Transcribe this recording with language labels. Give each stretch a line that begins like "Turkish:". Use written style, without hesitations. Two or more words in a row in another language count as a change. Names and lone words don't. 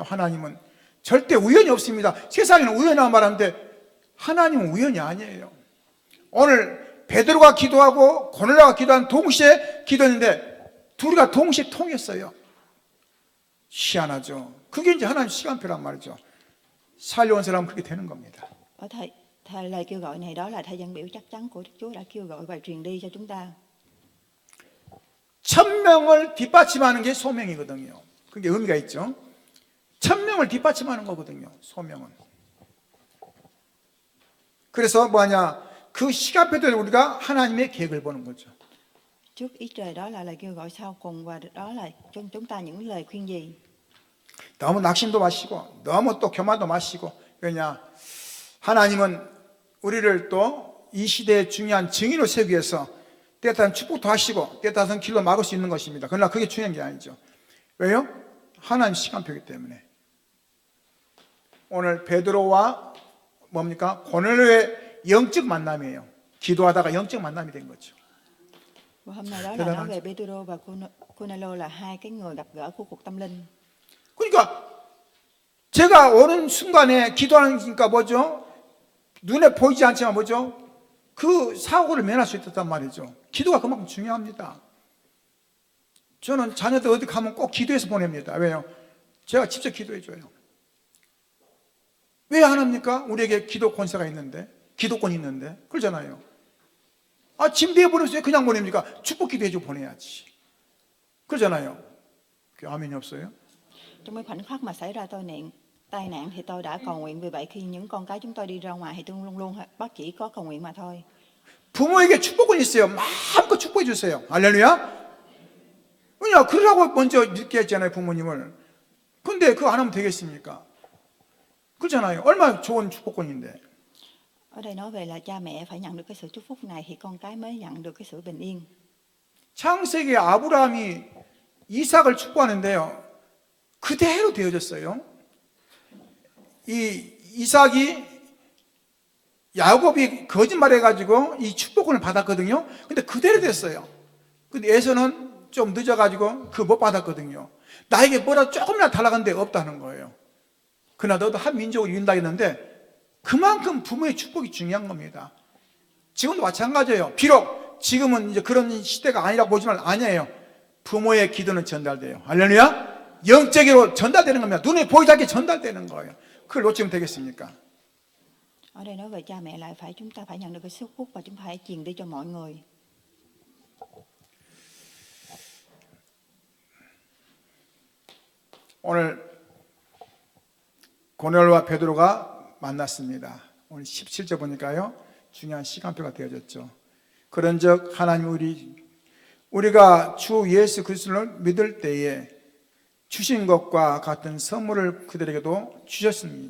Korean: 하나님은 절대 우연이 없습니다. 세상에는 우연이라고 말하는데 하나님은 우연이 아니에요. 오늘 베드로가 기도하고 고넬료가 기도한 동시에 기도했는데 둘이가 동시에 통했어요. 희한하죠. 그게 이제 하나님 시간표란 말이죠. 살려온 사람은 그렇게 되는 겁니다.
Vietnamese: Ở thời lời kêu gọi này đó là thời gian biểu chắc chắn của Đức Chúa đã kêu gọi và truyền đi cho chúng ta.
Korean: 1000명을 뒷받침하는 게 소명이거든요. 그게 의미가 있죠. 1000명을 뒷받침하는 거거든요. 소명은. 그래서 뭐냐? 그 시간표대로 우리가 하나님의 계획을 보는 거죠.
Vietnamese: Trước ý trời đó là lời kêu gọi sau cùng và đó là cho chúng ta những lời khuyên gì.
Korean: 너무 낙심도 마시고 너무 또 교만도 마시고 왜냐? 하나님은 우리를 또 이 시대의 중요한 증인으로 세우기 위해서 때에 따른 축복도 하시고 때에 따른 길로 막을 수 있는 것입니다. 그러나 그게 중요한 게 아니죠. 왜요? 하나님 시간표이기 때문에. 오늘 베드로와 뭡니까? 고넬료의 영적 만남이에요. 기도하다가 영적 만남이 된 거죠.
Vietnamese: Và hôm nay đó là nói về Pedro và Cornelio là hai cái người gặp gỡ của cuộc tâm linh.
Korean: 그러니까 제가 오는 순간에 기도하니까 뭐죠? 눈에 보이지 않지만 뭐죠? 그 사고를 면할 수 있었단 말이죠. 기도가 그만큼 중요합니다. 저는 자녀들 어디 가면 꼭 기도해서 보냅니다. 왜요? 제가 직접 기도해 줘요. 왜 안 합니까? 우리에게 기도 권세가 있는데, 기도권이 있는데, 그러잖아요. 아, 침대에 보내서 그냥 보냅니까? 축복 기도해 주고 보내야지. 그러잖아요. 아멘이 없어요?
Vietnamese: Trong cái khoảnh khắc mà xảy ra tai nạn thì tôi đã cầu nguyện. Vì vậy khi những con cái chúng tôi đi ra ngoài thì tôi luôn luôn bác chỉ có cầu nguyện mà thôi.
Korean: 부모에게 축복은 있어요. 마음껏 축복해 주세요. 할렐루야. 왜냐? 그러라고 먼저 믿게 했잖아요, 부모님을. 근데 그거 안 하면 되겠습니까? 그렇잖아요. 얼마나 좋은 축복권인데.
Vietnamese: Ở đây nói về là cha mẹ phải nhận được cái sự chúc phúc này thì con cái mới nhận được cái sự bình yên.
Korean: 창세기에 아브라함이 이삭을 축복하는데요. 그대로 되어졌어요. 이 이삭이 야곱이 거짓말해가지고 이 축복권을 받았거든요. 근데 그대로 됐어요. 근데 에서는 좀 늦어가지고 그거 못 받았거든요. 나에게 뭐라도 조금이나 달라간 데 없다는 거예요. 그러나 너도 한 민족을 이룬다 했는데 그만큼 부모의 축복이 중요한 겁니다. 지금도 마찬가지예요. 비록 지금은 이제 그런 시대가 아니라고 보지만 아니에요. 부모의 기도는 전달돼요. 할렐루야. 영적으로 전달되는 겁니다. 눈에 보이지 않게 전달되는 거예요. 그걸 놓치면 되겠습니까?
Vietnamese: Ở đây nói về cha mẹ là chúng ta phải nhận được cái sức phúc và chúng ta phải truyền đi cho mọi người.
Korean: 오늘 고넬료와 베드로가 만났습니다. 오늘 17절 보니까요. 중요한 시간표가 되어졌죠. 그런즉 하나님 우리가 주 예수 그리스도를 믿을 때에 주신 것과 같은 선물을 그들에게도 주셨습니다.